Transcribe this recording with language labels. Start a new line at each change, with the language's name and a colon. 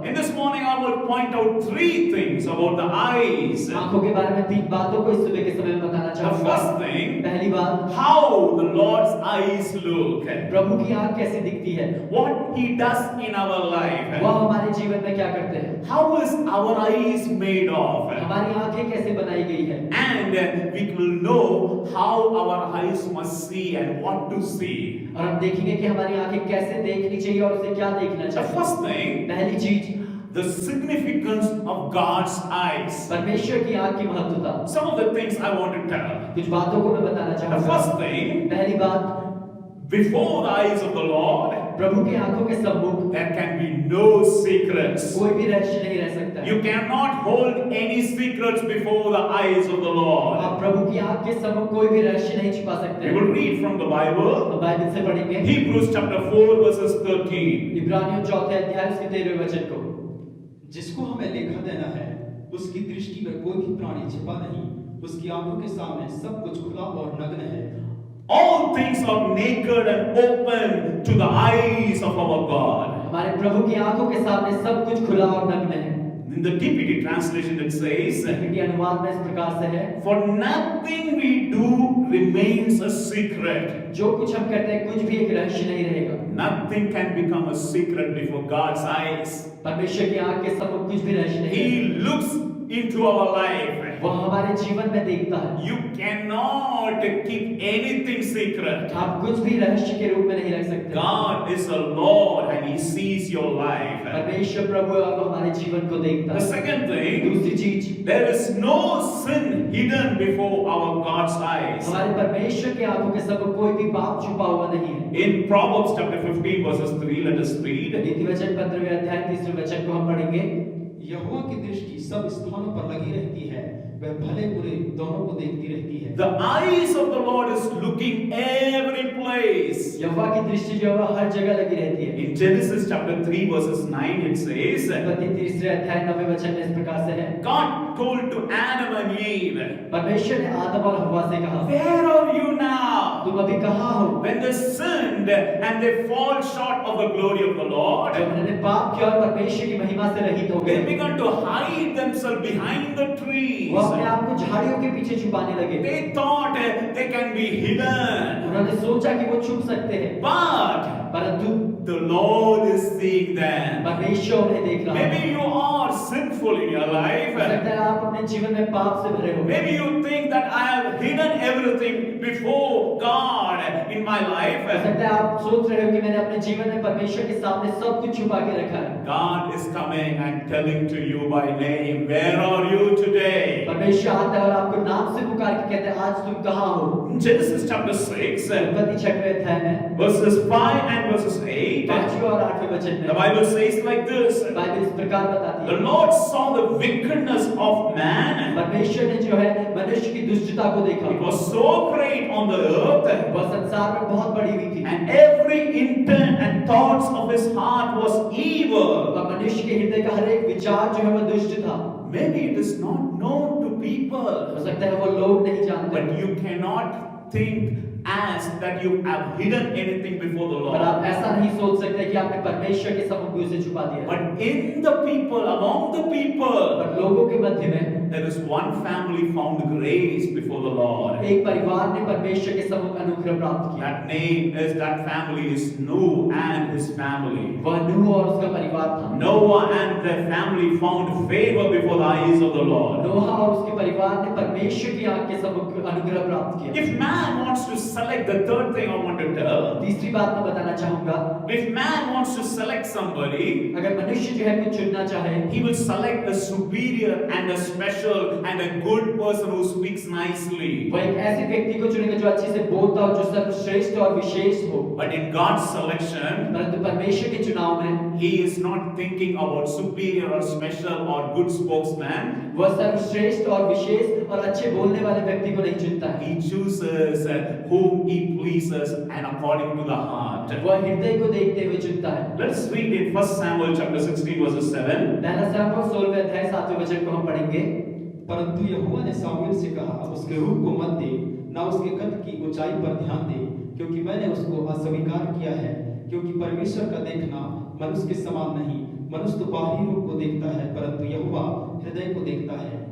English: In this morning, I will point out three things about the eyes.
Hindi: आंखों के बारे में तीन बातों को इस सुबह के समय में बताना
English: The
Hindi: चाहूंगा।
English: first thing,
Hindi: पहली बात,
English: how the Lord's eyes look.
Hindi: प्रभु की आंख कैसी दिखती है,
English: What he does in our life.
Hindi: वह हमारे जीवन में क्या करते हैं,
English: How is our eyes made of?
Hindi: हमारी आंखें कैसे बनाई गई है,
English: And we will know how our eyes must see and what to see.
Hindi: और हम देखेंगे कि हमारी आंखें कैसे देखनी चाहिए और उसे क्या देखना
English: The
Hindi: चाहिए।
English: first thing,
Hindi: पहली चीज,
English: the significance of God's eyes.
Hindi: परमेश्वर की आंख की महत्वता।
English: Some of the things I want to tell.
Hindi: कुछ बातों को मैं बताना
English: The
Hindi: चाहूंगा।
English: first thing,
Hindi: पहली बात,
English: before the eyes of the Lord,
Hindi: प्रभु की आंखों के सम्मुख
English: there can be no secrets.
Hindi: कोई भी रहस्य नहीं रह सकता है।
English: You cannot hold any secrets before the eyes of the Lord.
Hindi: आप प्रभु की आंख के सम्मुख कोई भी रहस्य नहीं छुपा सकते।
English: We will read from the Bible,
Hindi: हम बाइबल से पढ़ेंगे,
English: Hebrews chapter 4 verses 13.
Hindi: इब्रानियों 4 अध्याय उसके 13वें वचन को। जिसको हमें लेखा देना है, उसकी दृष्टि में कोई भी प्राणी छिपा नहीं, उसकी आंखों के सामने सब कुछ खुला और नग्न है।
English: All things are naked and open to the eyes of our God.
Hindi: हमारे प्रभु की आंखों के सामने सब कुछ खुला और नग्न है।
English: In the TPT translation it says,
Hindi: Hindi अनुवाद में इस प्रकार से है,
English: for nothing we do remains a secret.
Hindi: जो कुछ हम करते हैं कुछ भी एक रहस्य नहीं रहेगा।
English: Nothing can become a secret before God's eyes.
Hindi: परमेश्वर की आंख के सम्मुख कुछ भी रहस्य नहीं है।
English: He looks into our life.
Hindi: वह हमारे जीवन में देखता है।
English: You cannot keep anything secret.
Hindi: आप कुछ भी रहस्य के रूप में नहीं रख सकते।
English: God is a Lord and He sees your life.
Hindi: परमेश्वर प्रभु है और वो हमारे जीवन को देखता
English: The
Hindi: है।
English: second thing,
Hindi: दूसरी चीज,
English: there is no sin hidden before our God's eyes.
Hindi: हमारे परमेश्वर के आंखों के सम्मुख कोई भी पाप छुपा हुआ नहीं है।
English: In Proverbs chapter 15 verses 3, let us read.
Hindi: नीति वचन 15वें अध्याय 3रे वचन को हम पढ़ेंगे। यहोवा की दृष्टि सब स्थानों पर लगी रहती है, वह भले बुरे दोनों को देखती रहती है।
English: The eyes of the Lord is looking every place.
Hindi: यहोवा की दृष्टि जो है हर जगह लगी रहती है।
English: In Genesis chapter 3 verses 9 it says,
Hindi: उत्पत्ति 3रे अध्याय 9वें वचन में इस प्रकार से है,
English: God told to Adam and Eve,
Hindi: परमेश्वर ने आदम और हव्वा से कहा,
English: where are you now?
Hindi: तुम अभी कहाँ हो?
English: When they sinned and they fall short of the glory of the Lord,
Hindi: जब उन्होंने पाप किया और परमेश्वर की महिमा से रहित हो
English: they
Hindi: गए,
English: began to hide themselves behind the trees.
Hindi: वो अपने आप को झाड़ियों के पीछे छुपाने लगे।
English: They thought they can be hidden.
Hindi: उन्होंने सोचा कि वो छुप सकते हैं,
English: But
Hindi: परंतु
English: the Lord is seeing them.
Hindi: परमेश्वर उन्हें देख रहा है।
English: Maybe you are sinful in your
Hindi: हो
English: life.
Hindi: सकता है आप अपने जीवन में पाप से भरे हो।
English: Maybe you think that I have hidden everything before God in my
Hindi: हो
English: life.
Hindi: सकता है आप सोच रहे हो कि मैंने अपने जीवन में परमेश्वर के सामने सब कुछ छुपा के रखा है।
English: God is coming and telling to you by name, where are you today?
Hindi: परमेश्वर आता है और आपको नाम से पुकार के कहते हैं, आज तुम कहाँ हो?
English: In Genesis chapter 6,
Hindi: उत्पत्ति 6वें अध्याय में
English: verses 5 and verses 8,
Hindi: 5वें और 8वें वचन
English: the
Hindi: में
English: Bible says like this,
Hindi: Bible इस प्रकार बताती
English: the
Hindi: है,
English: Lord saw the wickedness of man.
Hindi: परमेश्वर ने जो है मनुष्य की दुष्टता को देखा।
English: It was so great on the earth,
Hindi: वह संसार में बहुत बड़ी हुई थी
English: and every intent and thoughts of his heart was evil.
Hindi: और मनुष्य के हृदय का हर एक विचार जो है वह दुष्ट था।
English: Maybe it is not known to people,
Hindi: हो सकता है वो लोग नहीं जानते,
English: but you cannot think as that you have hidden anything before the
Hindi: पर आप
English: Lord.
Hindi: ऐसा नहीं सोच सकते कि आपने परमेश्वर के सम्मुख उसे छुपा दिया।
English: But in the people, among the people,
Hindi: पर लोगों के मध्य में
English: there is one family found grace before the Lord.
Hindi: एक परिवार ने परमेश्वर के सम्मुख अनुग्रह प्राप्त किया।
English: That family is Noah and his family.
Hindi: वह नूह और उसका परिवार था।
English: Noah and their family found favor before the eyes of the Lord.
Hindi: नोहा और उसके परिवार ने परमेश्वर की आंख के सम्मुख अनुग्रह प्राप्त किया।
English: If man wants to select, the third thing I want to tell,
Hindi: तीसरी बात मैं बताना चाहूंगा,
English: if man wants to select somebody,
Hindi: अगर मनुष्य जो है कुछ चुनना चाहे,
English: he will select a superior and a special and a good person who speaks nicely.
Hindi: वह एक ऐसे व्यक्ति को चुनेगा जो अच्छे से बोलता हो, जो सर्वश्रेष्ठ और विशेष हो।
English: But in God's selection,
Hindi: परंतु परमेश्वर के चुनाव में
English: He is not thinking about superior or special or good spokesman.
Hindi: वह सर्वश्रेष्ठ और विशेष और अच्छे बोलने वाले व्यक्ति को नहीं चुनता है।
English: He chooses whom He pleases and according to the heart.
Hindi: वह हृदय को देखते हुए चुनता है।
English: Let's read in 1 Samuel chapter 16 verses 7.
Hindi: पहला शमूएल 16वें अध्याय 7वें वचन को हम पढ़ेंगे। परंतु यहोवा ने सामुएल से कहा, उसके रूप को मत दे, ना उसके कद की ऊंचाई पर ध्यान दे, क्योंकि मैंने उसको अस्वीकार किया है। क्योंकि परमेश्वर का देखना मनुष्य के समान नहीं, मनुष्य तो बाहरी रूप को देखता है, परंतु यहोवा हृदय को देखता है।